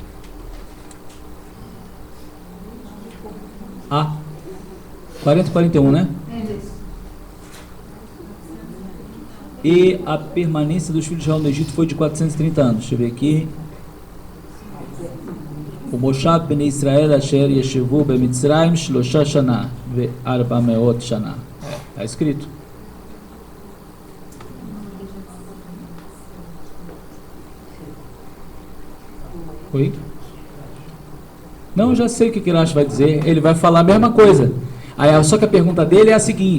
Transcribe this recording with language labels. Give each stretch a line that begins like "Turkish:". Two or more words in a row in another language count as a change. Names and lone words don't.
Portuguese: 40 e 41, né? E a permanência dos filhos de Israel no Egito foi de 430 anos. Deixa eu ver aqui.
Hebrew: ו מושב בן ישראל אשר ישבו במצרים שלושה שנה וארבע מאות שנה.
Portuguese: Está escrito. Oi? Não, eu já sei o que o Rashi vai dizer. Ele vai falar a mesma coisa. Aí, só que a pergunta dele é a seguinte.